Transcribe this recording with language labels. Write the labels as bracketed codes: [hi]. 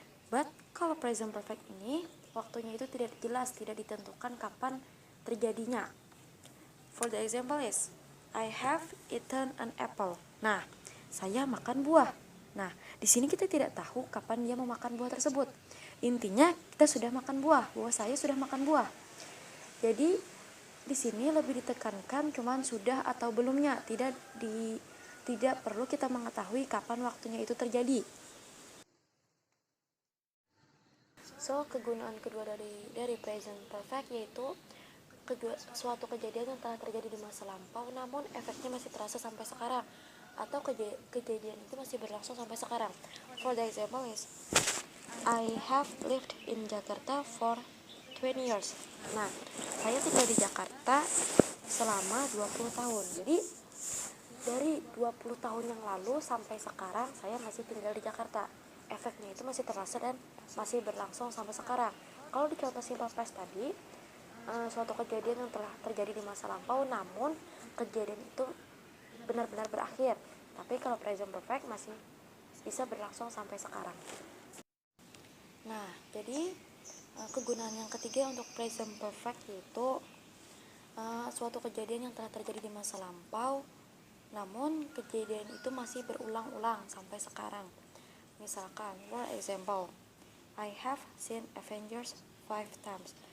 [id] But kalau present perfect ini, waktunya itu tidak jelas, tidak ditentukan kapan terjadinya. [en] For the example is I have eaten an apple. [id] Nah, saya makan buah. Nah, di sini kita tidak tahu kapan dia memakan buah tersebut. Intinya kita sudah makan buah, bahwa saya sudah makan buah. Jadi di sini lebih ditekankan cuman sudah atau belumnya, tidak perlu kita mengetahui kapan waktunya itu terjadi. So kegunaan kedua dari present perfect yaitu suatu kejadian yang telah terjadi di masa lampau namun efeknya masih terasa sampai sekarang, atau kejadian itu masih berlangsung sampai sekarang. [en] For the example is I have lived in Jakarta for 20 years. [id] Nah, saya tinggal di Jakarta selama 20 tahun. Jadi dari 20 tahun yang lalu sampai sekarang saya masih tinggal di Jakarta. Efeknya itu masih terasa dan masih berlangsung sampai sekarang. Kalau di contoh simple past tadi, suatu kejadian yang telah terjadi di masa lampau, namun kejadian itu benar-benar berakhir. Tapi kalau present perfect masih bisa berlangsung sampai sekarang. Nah, jadi kegunaan yang ketiga untuk present perfect yaitu suatu kejadian yang telah terjadi di masa lampau, namun kejadian itu masih berulang-ulang sampai sekarang. [en] Misalkan, for example, I have seen Avengers 5 times.